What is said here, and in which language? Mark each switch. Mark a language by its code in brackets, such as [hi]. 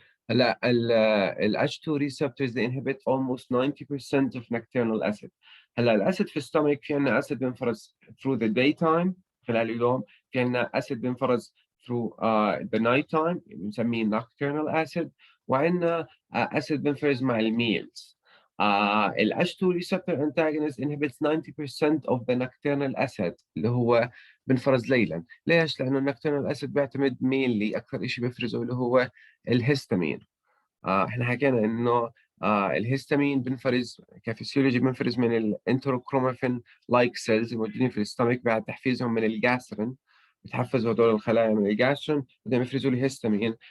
[en] هلا ال H2 receptors they inhibit almost 90% of nocturnal acid. [ar] هلا الاسيد في الستومك في عندنا اسيد بينفرز [en] through the daytime [ar] خلال اليوم، في عندنا اسيد بينفرز [en] through the night time [ar] بنسميه nocturnal acid، وعندنا اسيد بينفرز مع الميلز. [en] ال H2 receptor antagonist inhibits 90% of the nocturnal acid [ar] اللي هو بنفرز ليلا. ليش؟ لأنه النocturnal acid بيعتمد mainly أكثر شيء بيفرزه اللي هو الهستامين. احنا حكينا انه الهستامين بنفرز كفسيولوجي بنفرز من الانتروكرومافين لايك سيلز الموجودين في الاستمك بعد تحفيزهم من الجاسترين. بتحفزوا هدول الخلايا من الجاسترين بدهم يفرزوا لي هستامين.